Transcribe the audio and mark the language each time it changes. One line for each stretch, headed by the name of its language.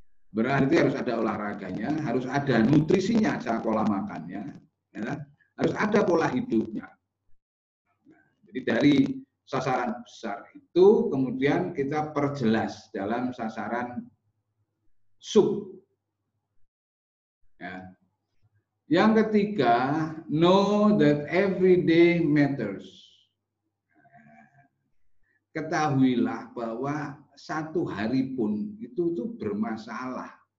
Indonesian: Berarti harus ada olahraganya, harus ada nutrisinya, cara pola makannya, ya, harus ada pola hidupnya. Nah, jadi dari sasaran besar itu kemudian kita perjelas dalam sasaran sub. Ya.
English: Yang ketiga, know that every day matters.
Indonesian: Ketahuilah bahwa satu hari pun itu bermasalah.